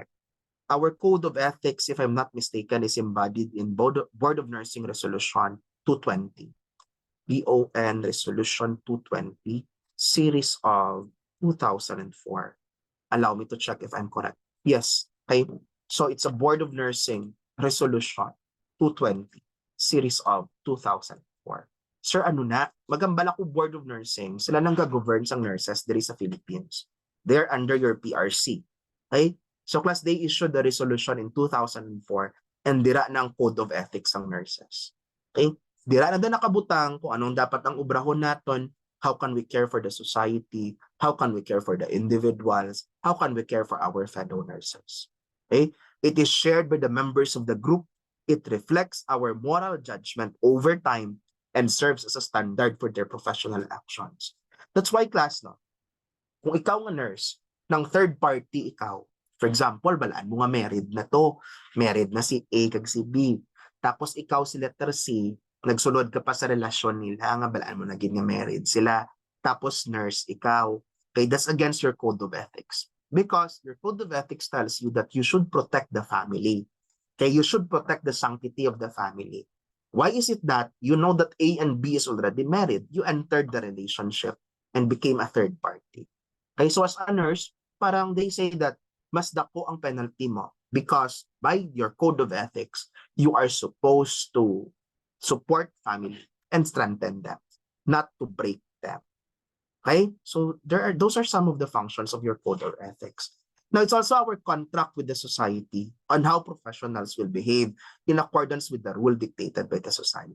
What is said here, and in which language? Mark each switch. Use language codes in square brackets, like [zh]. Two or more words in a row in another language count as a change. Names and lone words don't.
[en] Our code of ethics, if I'm not mistaken, is embodied in Board of Nursing Resolution 220, BON Resolution 220, series of 2004. Allow me to check if I'm correct. Yes, okay. So it's a Board of Nursing Resolution 220, series of 2004. [hil] Sir, ano na? Magambala ko Board of Nursing. Sila nang ga-govern sang nurses diri sa Philippines. [en] They're under your PRC. Okay? So class, they issued the resolution in 2004 and [hil] dira na ang [en] code of ethics ang nurses. Okay? [hil] Dira na din nakabutang kung anong dapat ang ubrahon naton, [en] how can we care for the society, how can we care for the individuals, how can we care for our fellow nurses. Okay? It is shared by the members of the group. It reflects our moral judgment over time and serves as a standard for their professional actions. That's why class, no? [hil] Kung ikaw nga nurse, ng [en] third party [hil] ikaw, [en] for example, [hil] balaan mo nga married na to. Married na si A kag si B. Tapos ikaw si letter C, nagsulod ka pa sa relasyon nila, nga balaan mo na gid nga married sila. Tapos nurse ikaw. [en] Okay, that's against your code of ethics. Because your code of ethics tells you that you should protect the family. Okay, you should protect the sanctity of the family. Why is it that you know that A and B is already married? You entered the relationship and became a third party. Okay, so as a nurse, parang they say that [hil] mas dako ang penalty mo [en] because by your code of ethics, you are supposed to support family and strengthen them, not to break them. Okay? So those are some of the functions of your code of ethics. Now, it's also our contract with the society on how professionals will behave in accordance with the rule dictated by the society.